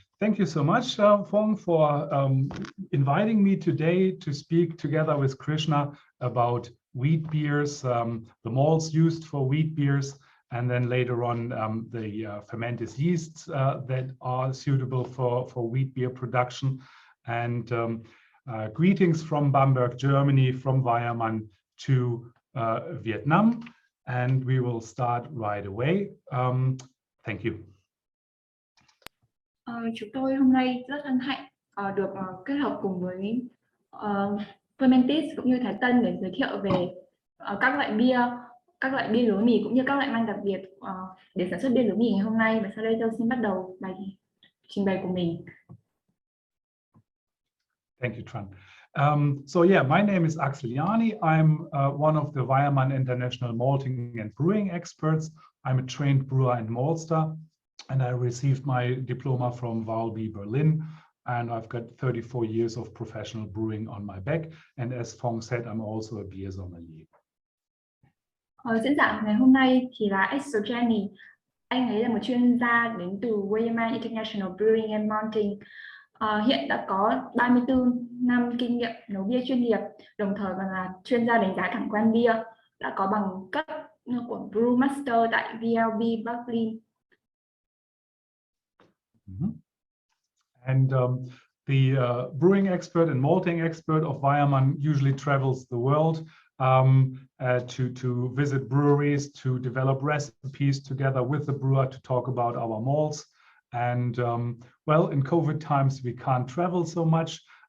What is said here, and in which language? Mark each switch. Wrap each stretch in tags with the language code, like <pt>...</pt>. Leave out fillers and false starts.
<en>Thank you so much, Phong, for inviting me today to speak together with Krishna about wheat beers, the malts used for wheat beers, and then later on the fermented yeasts that are suitable for wheat beer production. And greetings from Bamberg, Germany, from Weyermann to Vietnam. And we will start right away. Thank you.</en> <vi>Chúng tôi hôm nay rất hân hạnh được kết hợp cùng với Fermentis cũng như Thái Tân để giới thiệu về các loại bia lúa mì cũng như các loại man đặc biệt để sản xuất bia lúa mì ngày hôm nay. Và sau đây tôi xin bắt đầu bài trình bày của mình.</vi> <en>Thank you, Tran. So yeah, my name is Axel Jani. I'm one of the Weyermann International Malting and Brewing experts. I'm a trained brewer and maltster, and I received my diploma from VWB Berlin. And I've got 34 years of professional brewing on my back. And as Phong said, I'm also a beer sommelier.</en> <vi>Diễn giả ngày hôm nay thì là Axel Jani. Anh ấy là một chuyên gia đến từ Weyermann International Brewing and Malting. Hiện đã có 34 năm kinh nghiệm nấu bia chuyên nghiệp, đồng thời còn là chuyên gia đánh giá cảm quan bia, đã có bằng cấp của Brewmaster tại VLB Berlin.</vi> <en>And the brewing expert and malting expert of Weyermann usually travels the world to visit breweries, to develop recipes together with the brewer to talk about our malts. And well, in COVID times, we can't travel so much.</en>